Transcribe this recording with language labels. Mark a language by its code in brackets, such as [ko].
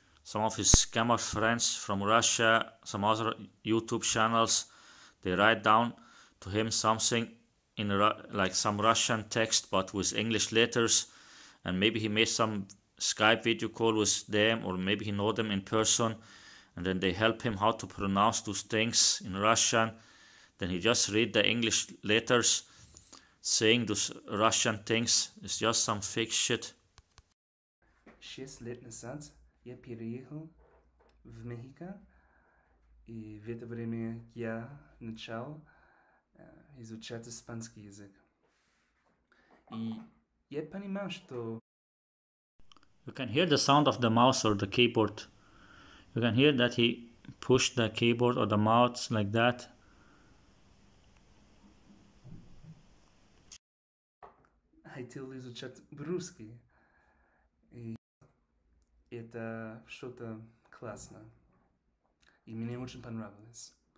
[en] Some of his scammer friends from Russia, some other YouTube channels, they write down to him something in like some Russian text but with English letters, and maybe he made some Skype video call with them, or maybe he know them in person, and then they help him how to pronounce those things in Russian. Then he just read the English letters saying those Russian things. It's just some fake shit. [ru] 6 лет назад я переехал в Мехико, и в это время я начал изучать испанский язык. И я понимал, что... [en] You can hear the sound of the mouse or the keyboard. You can hear that he pushed the keyboard or the mouse like that. [ru] Хотел изучать по-русски. И это что-то классно. И мне очень понравилось.